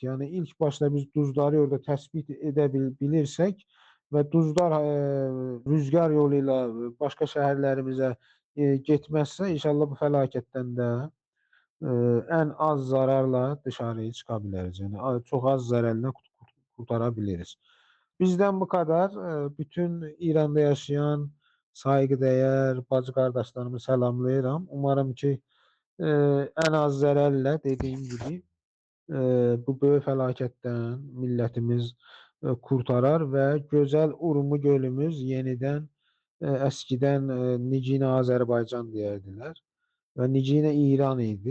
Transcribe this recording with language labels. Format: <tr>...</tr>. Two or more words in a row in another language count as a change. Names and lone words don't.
<tr>Yani ilk başta biz duzları orada tespit edebilirsek ve duzlar rüzgar yoluyla başka şehirlerimize gitmezse inşallah bu felaketten de en az zararla dışarıya çıkabiliriz. Yani çok az zararla kurtarabiliriz. Bizden bu kadar. Bütün İran'da yaşayan</tr> <az>Sayğıdəyər bacı qardaşlarımı salamlayıram.</az> <tr>Umarım ki,</tr> <az>ən az zərərlə</az> <tr>dediyim gibi</tr> <az>bu böyük fəlakətdən millətimiz qurtarar və gözəl Urmu gölümüz yenidən əskidən Nicinə Azərbaycan deyərdilər və Nicinə İran idi.</az>